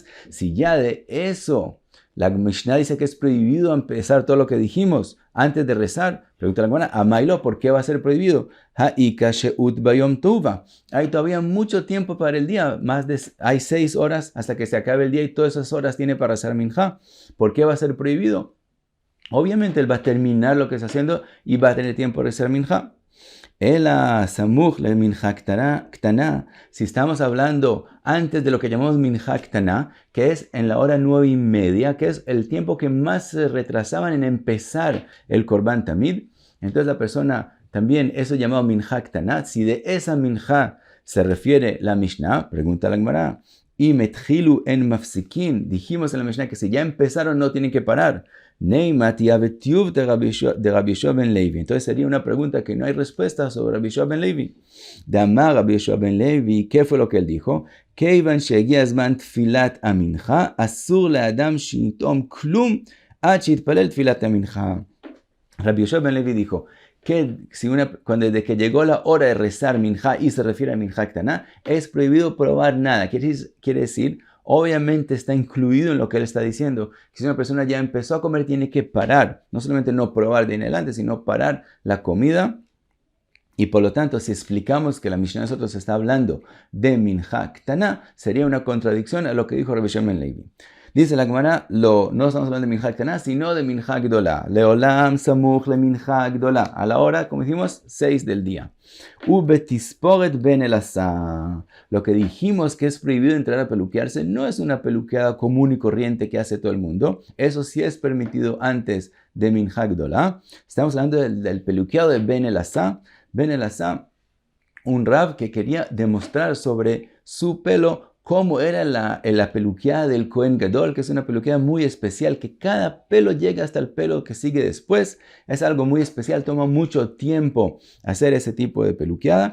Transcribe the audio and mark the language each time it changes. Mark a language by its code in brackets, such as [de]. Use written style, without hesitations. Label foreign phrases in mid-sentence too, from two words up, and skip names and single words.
[es] Si ya de eso la Mishnah dice que es prohibido empezar todo lo que dijimos antes de rezar, pregunta la Gemara: Amailo, ¿por qué va a ser prohibido? [arc] הא איכא שהות ביום טובא. [es] Hay todavía mucho tiempo para el día, hay 6 horas hasta que se acabe el día, y todas esas horas tiene para rezar minjá. ¿Por qué va a ser prohibido? Obviamente él va a terminar lo que está haciendo y va a tener tiempo para rezar minjá. [arc] אלא סמוך למנחה קטנה. [es] Si estamos hablando antes de lo que llamamos [he] מנחה קטנה, [es] que es en la hora 9:30, que es el tiempo que más se retrasaban en empezar el korban tamid, entonces la persona también, eso llamado [he] מנחה קטנה. [es] Si de esa minjá se refiere la Mishnah, pregunta la Gemara: y [he] התחילו אין מפסיקין, [es] dijimos en la Mishnah que si ya empezaron no tienen que parar. [arc] נימא תיובתא דרבי יהושע בן לוי. [es] Entonces sería una pregunta que no hay respuesta sobre Rabbi Yoshua ben Levi. Damar Rabbi Yoshua ben Levi, ¿qué fue lo que él dijo? [he] כיון שהגיע זמן תפלת המנחה אסור לאדם שיטעום כלום עד שיתפלל תפלת המנחה. [es] Rabbi Yoshua ben Levi dijo que desde que llegó la hora de rezar minjá, y se refiere a [he] מנחה קטנה, [es] es prohibido probar nada. Quiere decir, obviamente está incluido en lo que él está diciendo, que si una persona ya empezó a comer tiene que parar, no solamente no probar de en adelante, sino parar la comida. Y por lo tanto, si explicamos que la Mishnah de nosotros está hablando de [he] מנחה קטנה, [es] sería una contradicción a lo que dijo Rabbi Yoshua ben Levi. Dice la Gemara, no estamos hablando de [he] מנחה קטנה, [es] sino de [he] מנחה גדולה. [arc] לעולם סמוך למנחה גדולה. [es] A la hora, como dijimos, 6 del día. [he] ובתספורת בן אלעזר. [es] Lo que dijimos que es prohibido entrar a peluquearse no es una peluqueada común y corriente que hace todo el mundo. Eso sí es permitido antes de [he] מנחה גדולה. [es] Estamos hablando del peluqueado de ben elazar. Ben elazar, un rab que quería demostrar sobre su pelo cómo era la peluqueada del [he] כהן גדול, [es] que es una peluqueada muy especial, que cada pelo llega hasta el pelo que sigue después. Es algo muy especial, toma mucho tiempo hacer ese tipo de peluqueada.